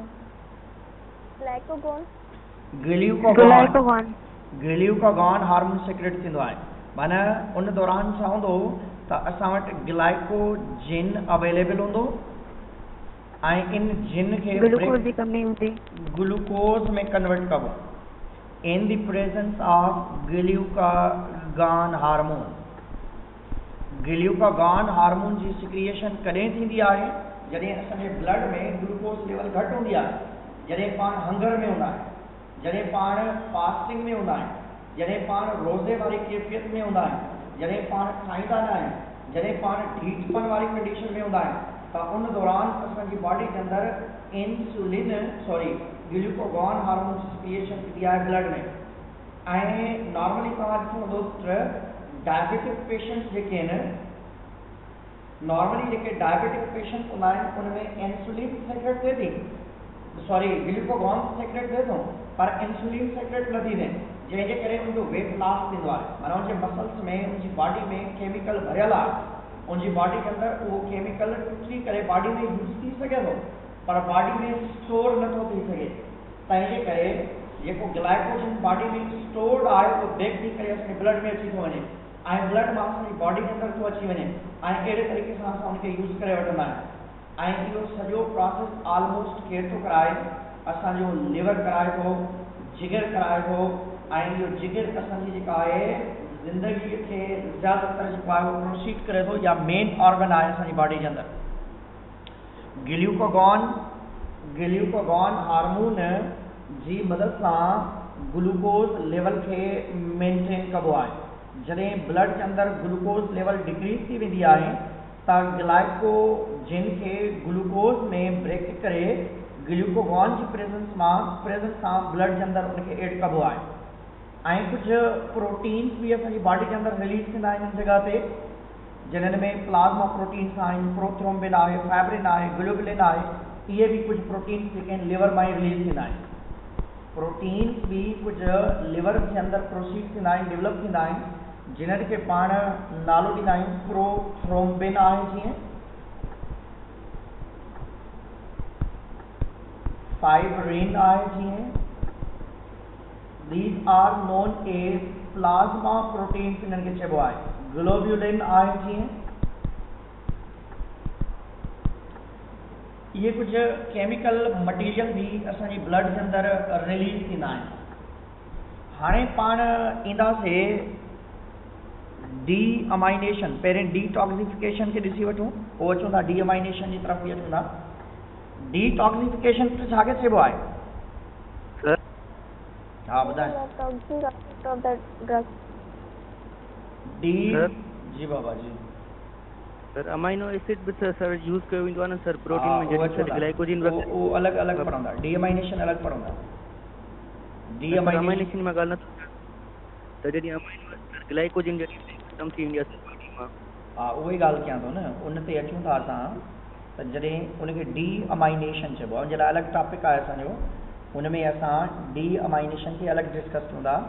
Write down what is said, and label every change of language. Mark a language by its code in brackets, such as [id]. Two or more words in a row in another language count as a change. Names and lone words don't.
[en] glucagon hormone secrete [sd] थींदो आहे। माना उन दौरान छा हूंदो त असां वटि ग्लाइकोजन अवेलेबल हूंदो ऐं इन जिन खे ग्लूकोज में कन्वर्ट कबो [en] in the presence of glucagon hormone. glucagon hormone [sd] जी सिक्रिएशन कॾहिं थींदी आहे? जॾहिं असांजे ब्लड में [en] glucose level [sd] घटि हूंदी आहे, जॾहिं पाण हंगर में हूंदा आहियूं, जॾहिं पाण फास्टिंग में हूंदा आहियूं, जॾहिं पाण रोज़े वारी कैफ़ियत में हूंदा आहियूं, जॾहिं पाण खाईंदा न आहियूं, जॾहिं पाण ढीठपन वारी कंडीशन में हूंदा आहियूं, तो उन दौरान असांजी बॉडी के अंदर [en] insulin glucagon hormone creation [sd] थी है ब्लड में। नॉर्मली तव्हां ॾिठो हूंदो [en] diabetic patients [sd] जेके आहिनि, नॉर्मली जेके [en] diabetic patients [sd] हूंदा आहिनि उनमें [en] insulin secrete [sd] थिए थी, [en] glucagon secrete [sd] थिए थो, पर [en] insulin secrete [sd] न थी थिए, जंहिंजे करे उनजो [en] weight loss [sd] थींदो आहे। माना उनजे मसल्स में उनजी बॉडी में केमिकल भरियल आहे, उनजी बॉडी के अंदर उहो केमिकल टुटी करे बॉडी में यूज़ थी सघे थो, पर बॉडी में स्टोर नथो थी सघे। तंहिंजे करे जेको ग्लाइकोजन बॉडी में स्टोर्ड आहे उहो ब्रेक थी करे असांजे ब्लड में अची थो वञे ऐं ब्लड मां असांजी बॉडी के अंदर थो अची वञे ऐं अहिड़े तरीक़े सां असां उनखे यूज़ करे वठंदा आहियूं। ऐं इहो सॼो [en] process almost [sd] केरु थो कराए, असांजो लिवर कराए थो, जिगर कराए थो, ऐं इहो जिगर असांजी जेका आहे ज़िंदगीअ खे ज़्यादातर जेको आहे उहो प्रोसीड करे थो, या [en] main organ [sd] आहे असांजी बॉडी जे अंदर। [en] glucagon hormone [sd] जी मदद सां [en] glucose level [sd] खे मेंटेन कबो आहे। जॾहिं ब्लड के अंदर [en] glucose level decrease [sd] थी वेंदी आहे त ग्लाइकोजन खे ग्लूकोज में ब्रेक करे ग्लूकागॉन जी प्रेजेंस सां ब्लड के अंदर उनखे एड कबो आहे। ऐं कुछ प्रोटीन्स भी असांजी बॉडी के अंदर रिलीज थींदा आहिनि इन जगह ते, जिन्हनि में [en] plasma proteins [sd] आहिनि, प्रोथ्रोम्बिन आहे, फाइब्रिन आहे, ग्लोबुलिन आहे। इहे भी कुछ प्रोटीन्स जेके आहिनि लिवर मां रिलीज थींदा आहिनि। प्रोटीन्स भी कुछ लिवर के अंदर प्रोसीड थींदा आहिनि, डेवलप थींदा आहिनि, जिन्हनि खे पाण नालो ॾींदा आहियूं प्रोथ्रोम्बिन आहे, जीअं फाइब्रिन आहे, जीअं [en] these are known as plasma proteins [sd] इन्हनि खे चइबो आहे। ग्लोब्युलिन आहे, जीअं इहे कुछ [en] chemical material [sd] भी असांजी ब्लड के अंदर रिलीज थींदा आहिनि। हाणे पाण ईंदासीं डी अमाइनेशन, पहिरें डीटॉक्सिफिकेशन खे ॾिसी वठूं, पोइ अचूं था डी अमाइनेशन जी तरफ़ बि अचूं था। डीटॉक्सिफिकेशन छा खे चइबो आहे? हाँ बताएं। डी जी बाबा जी सर [en] amino acid [sd] भी सर यूज कयो वेंदो आहे न सर प्रोटीन में, जॾहिं ग्लाइकोजन वो अलग अलग पढ़ंदा, डी अमाइनेशन अलग पढ़ंदा। डी अमाइनेशन में ॻाल्हि न त जॾहिं अमाइनो ग्लाइकोजन जॾहिं खत्म थी वेंदी आहे बॉडी मां, हा उहो ई ॻाल्हि कयां थो न, उन ते अचूं था असां। त जॾहिं उनखे डी अमाइनेशन चइबो आहे, उन जे लाइ अलॻि टॉपिक आहे असांजो, उनमें असां डी अमाइनेशन खे अलॻि डिस्कस कयूं था।